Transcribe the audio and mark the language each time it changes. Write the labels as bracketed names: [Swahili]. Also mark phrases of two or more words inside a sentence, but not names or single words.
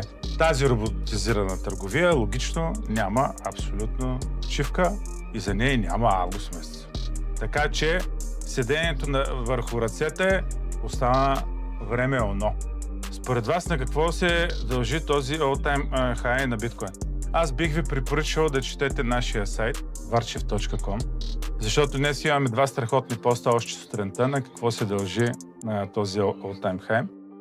[Bulgarian] Тази роботизирана търговия логично няма абсолютно почивка и за нея няма август месец. Така че седението върху ръцете остана време оно. Според вас на какво се дължи този [English] all-time high [Bulgarian] на биткоин? Аз бих ви препоръчал да четете нашия сайт varchev.com, защото днес имаме 2 страхотни поста още сутринта на какво се дължи на този [English] all-time high.